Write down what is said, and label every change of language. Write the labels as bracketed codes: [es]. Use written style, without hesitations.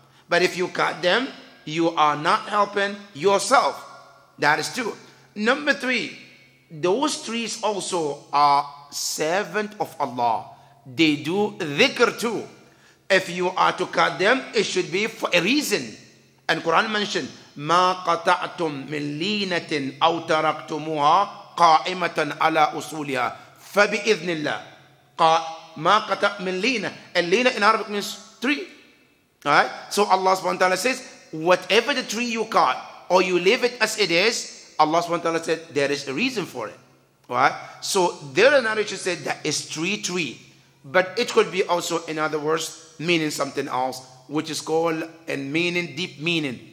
[en] But if you cut them, you are not helping yourself. That is two. Number three, those trees also are servant of Allah. They do dhikr too. If you are to cut them, it should be for a reason. And Quran mentioned, [ar] ما قطعتم من لينة أو تركتموها قائمة على أصولها فبإذن الله. ما قطع من لينة. [en] And lina in Arabic means tree. Alright? So Allah subhanahu wa ta'ala says, whatever the tree you cut, or you leave it as it is, Allah subhanahu wa ta'ala said, there is a reason for it. Alright? So their narration said that is tree. But it could be also, in other words, meaning something else, which is called and meaning, deep meaning.